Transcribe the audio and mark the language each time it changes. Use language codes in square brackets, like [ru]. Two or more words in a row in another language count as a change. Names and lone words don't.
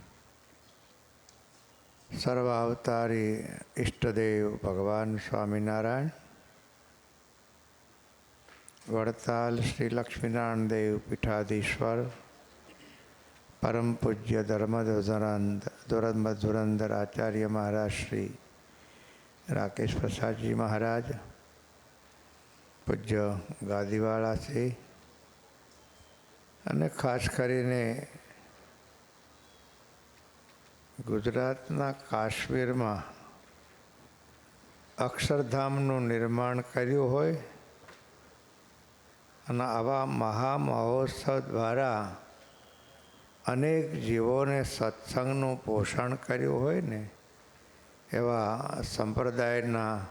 [hi] सर्वावतारी इष्टदेव भगवान स्वामीनारायण, वड़ताल श्री लक्ष्मीनारायण देव पीठाधीश्वर, परम पूज्य धुरंधर आचार्य महाराज श्री राकेश प्रसाद जी महाराज, पूज्य गादीवाला श्री [gu] અને ખાસ કરીને ગુજરાતના કાશ્મીરમાં અક્ષરધામનું નિર્માણ કર્યું હોય અને આવા મહામહોત્સવ દ્વારા અનેક જીવોને સત્સંગનું પોષણ કર્યું હોય ને એવા સંપ્રદાયના